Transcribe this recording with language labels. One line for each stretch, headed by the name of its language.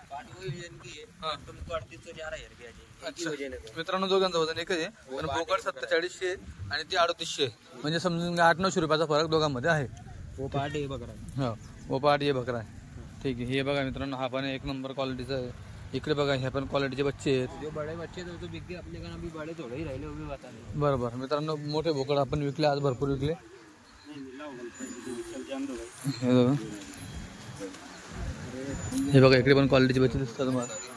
Hindi: पाट वही वजन की है. तुमको 38 से 11,000 की आ जाएगी. एक ही अच्छा वजन है.
Marathi: मित्रांनो दोघांचं वजन एकच आहे पण बोकड 4700 आणि ती 3800 म्हणजे समजून 800-900 रुपयाचा फरक दोघांमध्ये आहे.
Hindi: वो पाट है ये बकरा है. हो वो पाट ये बकरा
Marathi: आहे. ठीक आहे. हे बघा मित्रांनो हा पण एक नंबर क्वालिटीचा आहे. इकडे बघा ह्या पण क्वालिटीचे बच्चे आहेत.
Hindi: जो बड़े बच्चे थे तो बिक गए अपने का. अभी बड़े थोड़े ही रहे वो भी बता रहे.
Marathi: बरोबर मित्रांनो मोठे बोकड आपण विकले आज भरपूर विकले. हे बघा इकडे पण क्वालिटीचे बच्चे दिसतात तुम्हाला.